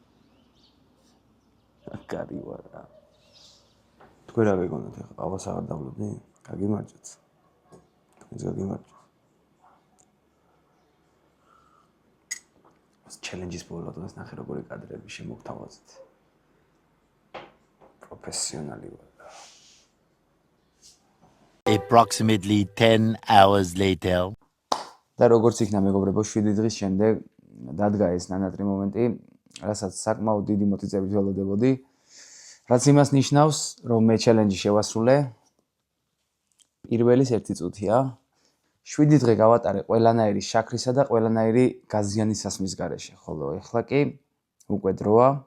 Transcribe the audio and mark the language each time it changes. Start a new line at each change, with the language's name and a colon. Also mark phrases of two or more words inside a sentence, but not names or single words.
Georgian: კარი ვარ რა. თქვენ რა გეგონათ ახლა? ყავას აღარ დავლობდი? გაგიმარჯვეთ. თქვენს გაგიმარჯვეთ. ჩელენჯის ბოლო დღეს ნახე როგორი კადრები შემოგთავაზეთ. პროფესიონალი ვარ.
English: Approximately 10 hours later.
Georgian: და როგორც იქნა მეგობრებო 7 დღის შემდეგ დადგა ეს ნანატრი მომენტი, რასაც საკმაოდ დიდი მოტივაციებით ველოდებოდი. რაც იმას ნიშნავს, რომ მე ჩელენჯი შევასრულე. პირველის 1 წუთია. 7 დღე გავატარე ყველანაირი შაქრისა და ყველანაირი გაზიანი სასმის გარეშე, ხოლო ეხლა კი უკვე დროა.